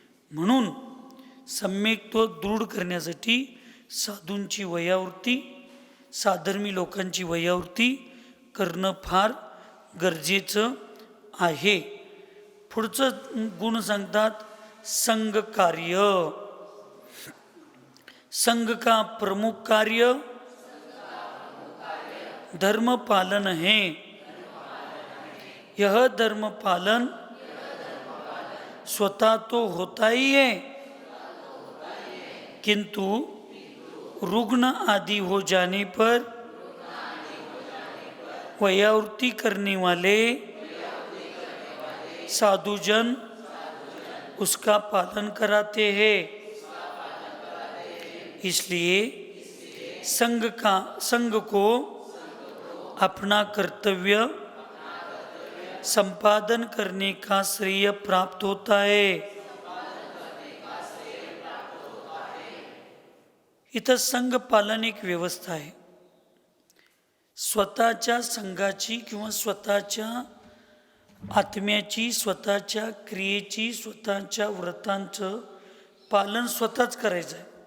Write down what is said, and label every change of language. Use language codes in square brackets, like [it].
[mr] म्हणून सम्यक्त्व दृढ करण्यासाठी साधूंची वैयावृत्ती, साधर्मी लोकांची वैयावृत्ती करणं फार गरजेचं आहे. पुढचं गुण सांगतात, संघ कार्य. [hi] संघ का प्रमुख कार्य धर्म पालन है. यह धर्म पालन स्वतः तो होता ही है, किंतु रुग्ण आदि हो जाने पर वैयावृत्ति करने वाले साधुजन उसका पालन कराते हैं. इसलिए संघ को अपना कर्तव्य संपादन करने का श्रेय प्राप्त होता है. [mr] इथं संघ पालन एक व्यवस्था आहे. स्वतःच्या संघाची किंवा स्वतःच्या आत्म्याची, स्वतःच्या क्रियेची, स्वतःच्या व्रतांचं पालन स्वतःच करायचं आहे.